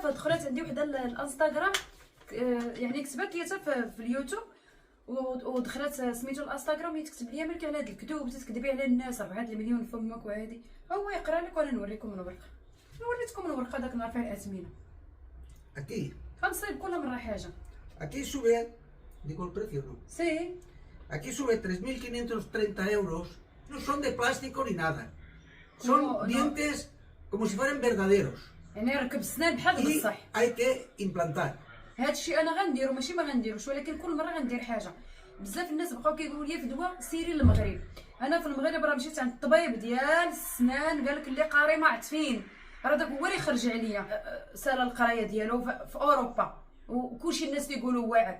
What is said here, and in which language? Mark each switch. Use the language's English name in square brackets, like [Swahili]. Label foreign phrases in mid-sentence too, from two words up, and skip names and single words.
[Arabic] دخلت عندي وحده الانستغرام، يعني كتبت لي حتى في اليوتيوب، ودخلت سميتو الانستغرام هي تكتب لي مالك على هاد الكذوب تكذبي على الناس 4 المليون فمك وهادي. هو يقرا لك وانا نوريكم الورقه. وريتكم الورقه داك النهار فيها الاثمنه. [Spanish] Aquí, [Arabic] غنصايب كل مره حاجه. [Spanish] aquí sube, digo el precio, ¿no? سي Aquí sube 3.530 euros, no son de plástico ni nada, son No, no. dientes como si fueran verdaderos [Arabic] يعني ركب السنان بحال [Spanish] y [Arabic] بصح. [Spanish] hay que implantar. [Arabic] هادشي انا غنديرو ماشي ما غنديروش، ولكن كل مره غندير حاجه. بزاف الناس بقاو كيقولوا لي فدوى سيري للمغرب. انا في المغرب راه مشيت عند الطبيب ديال السنان، قال لك اللي قاري ما عطفين، راه داك هو اللي خرج عليا سال القرايه ديالو في اوروبا، وكلشي الناس كيقولوا واعر.